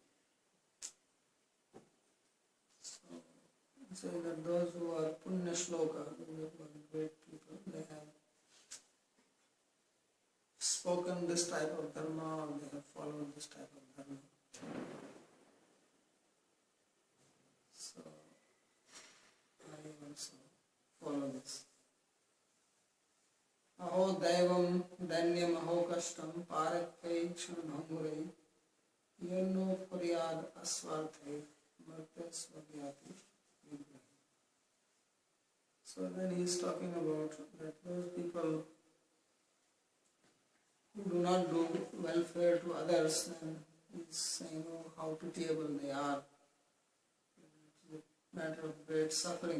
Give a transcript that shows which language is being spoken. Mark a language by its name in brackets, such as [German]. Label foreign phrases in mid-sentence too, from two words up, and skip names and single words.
[English] So say that those who are [Sanskrit] पुण्य श्लोक, [English] those who are great people, they have spoken this type of dharma, or they have followed this type of dharma. So I also follow this. [Sanskrit] अहो दैवं धान्यं अहो कष्टं परकैः क्षणभङ्गुरैः यन्नो पूर्याद् अस्वार्थैः मर्ते स्वज्ञाति विग्रहैः. [English] So then he is talking about that those people who do not do welfare to others, and he's saying, oh, how pitiable they are. It's a matter of great suffering.